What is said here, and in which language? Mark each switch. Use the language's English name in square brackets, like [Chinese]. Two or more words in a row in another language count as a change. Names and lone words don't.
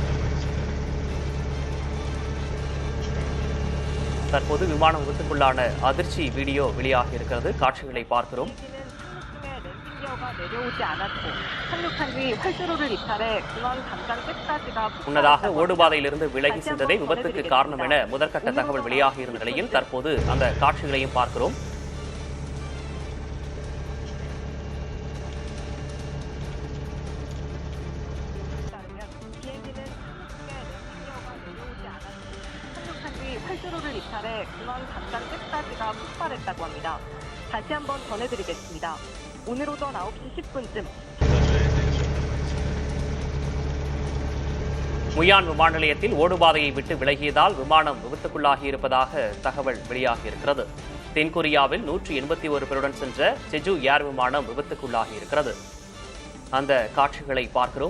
[Tamil] தற்போது விமான விபத்துக்குள்ளான அதிர்ச்சி வீடியோ வெளியாக இருக்கிறது. காட்சிகளை பார்க்கிறோம். முன்னதாக ஓடுபாதையிலிருந்து விலகி சென்றதே விபத்துக்கு காரணம் என முதற்கட்ட தகவல் வெளியாக இருந்த நிலையில் தற்போது அந்த காட்சிகளையும் பார்க்கிறோம். [Korean] 활주로를 이탈해 중앙 담장 끝까지가 폭발했다고 합니다. 다시 한번 전해드리겠습니다. 오늘 오전 9시 10분쯤 [Tamil] முயான் விமான நிலையத்தில் ஓடுபாதையை விட்டு விலகியதால் விமானம் விபத்துக்குள்ளாகி இருப்பதாக தகவல் வெளியாகி இருக்கிறது. தென்கொரியாவில் 181 பேருடன் சென்ற செஜு ஏர் விமானம் விபத்துக்குள்ளாகி இருக்கிறது. அந்த காட்சிகளை பார்க்கிறோம்.